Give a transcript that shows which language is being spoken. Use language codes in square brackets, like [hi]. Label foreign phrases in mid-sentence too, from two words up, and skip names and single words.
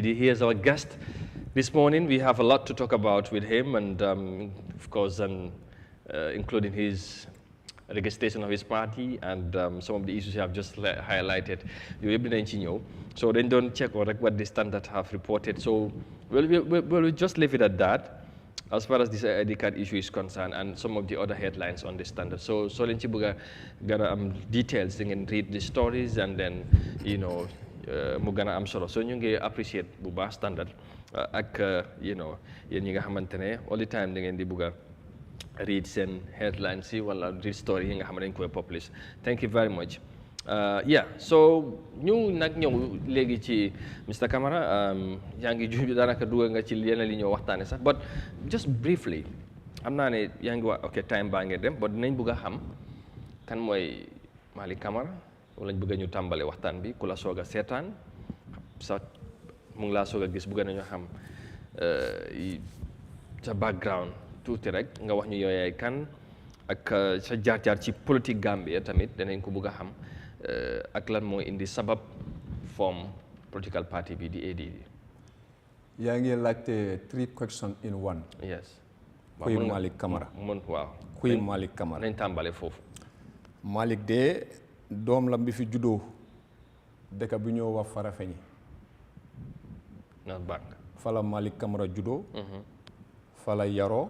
[en] He is our guest this morning. We have a lot to talk about with him, and of course, including his registration of his party and some of the issues you have just highlighted. So then don't check what the Standard have reported. So we'll just leave it at that as far as this ID card issue is concerned and some of the other headlines on the Standard. So [wo] len ci bëgga gëna [en] details, you can read the stories and then, [wo] mu gëna am solo. So ñu ngi appreciate bu baax Standard ak, yéen ñi nga xamantene [en] all the time [wo] da ngeen di bëgga read seen headlines yi wala read story yi nga xam ne dañ koy publish. [en] Thank you very much. [wo] So ñu nag ñëw léegi ci [en] Mr. [wo] Camara, yaa ngi junj daanaka dugal nga ci yeneen li ñoo waxtaane sax, [en] but just briefly [wo] xam naa ne yaa ngi wax ok time baa ngi dem, but dinañ bëgg a xam kan mooy Malik Camara, wala ñu bëgg ñu tàmbale waxtaan bi ku la soog a seetaan sax mu ngi laa soog a gis bëgg nañu xam sa background tuuti rek nga wax ñu yooyaay kan ak sa jaar-jaar ci politique Gambia tamit danañ ko bëgg a xam ak lan moo indi sabab [en] form political party [wo] bi di ADD. yaa ngi laajte [en] 3 questions in 1. Yes. [wo] Kuy Malik Camara. Waaw. Kuy Malik Camara. nañ tàmbale foofu. Malik de doom la bi fi juddoo dëkk bi ñoo wax Farafeñi. [en] Not bad. [wo] Fala Malik Camara juddoo. Fala yaroo.